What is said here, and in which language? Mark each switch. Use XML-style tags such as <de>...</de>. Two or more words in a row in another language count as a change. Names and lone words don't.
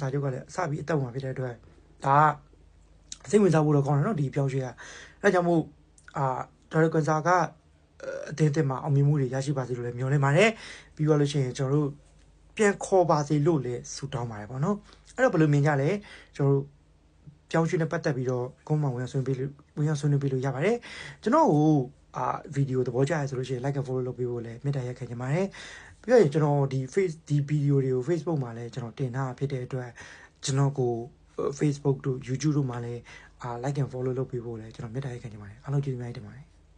<my>ချုပ်ကလည်းအစပြီးအသက်ဝင်ဖြစ်တဲ့အတွက်ဒါစိတ်ဝင်စားဖို့တော့ကောင်းတယ်နော်ဒီပြောင်းရွှေ့ကအဲကြောင့်မို့ဂျာဒကန်ဆာကအတင်းမှာအောင်မြင်မှုတွေရ ရှိပါစေလို့လည်းမျှော်လင့်ပါတယ်ပြီးတော့လို့ရှိရင်ကျွန်တော်တို့ပြန်ခေါ်ပါစေလို့လည်းဆုတောင်းပါတယ်ပေါ့နော်အဲ့တော့ဘယ်လိုမြင်ကြလဲကျွန်တော်တို့ပြောင်းရွှေ့နဲ့ပတ်သက်ပြီးတော့ကုန်းမှဝင်ဆွေးနွေးပေးလို့ရပါတယ်ကျွန်တော်ကိုဗီဒီယိုသဘောကျရဆိုလို့ရှိရင်</my> <en>like and follow</en> <my>လုပ်ပေးဖို့လည်းမေတ္တာရပ်ခံချင်ပါတယ်ပြီးတော့ကျွန်တော်ဒီဗီဒီယိုတွေကို Facebook မှာလည်းကျွန်တော်တင်ထားဖြစ်တဲ့အတွက်ကျွန်တော်ကို Facebook တို့ YouTube တို့မှာလည်း</my> <en>like and follow</en> <my>လုပ်ပေးဖို့လည်းကျွန်တော်မေတ္တာရပ်ခံချင်ပါတယ်အားလုံးကျေးဇူးများတင်ပါတယ်</my>